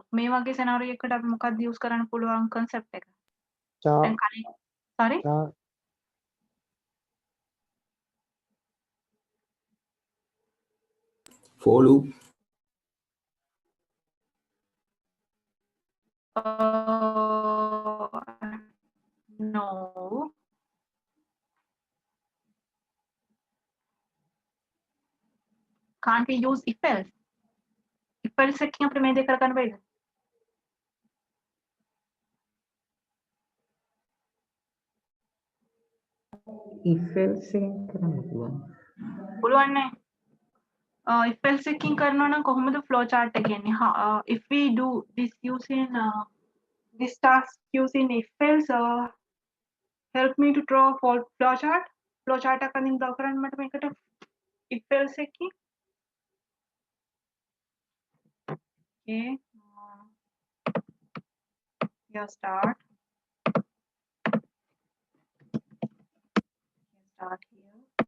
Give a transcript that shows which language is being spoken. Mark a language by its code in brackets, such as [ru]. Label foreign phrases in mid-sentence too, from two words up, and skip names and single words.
[si] මේ වගේ scenario එකකට අපි මොකක්ද use කරන්න පුළුවන් concept එක? [en] Sorry? For loop. No. Can't we use if else? If else [si] එකකින් අපිට මේ දෙක කරගන්න බැරිද? [en] if else [si] එකෙන් කරන්න පුළුවන්. පුළුවන් නේ. [en] If else [si] එකකින් කරනවා නම් කොහොමද [en] flow chart [si] එක එන්නේ? [en] If we do this using this task using if else, help me to draw for flow chart. Flow chart [si] එක අදින් draw කරන්න මට මේකට [en] if else [si] එකකින්. [en] Okay. Yeah, start. Start here.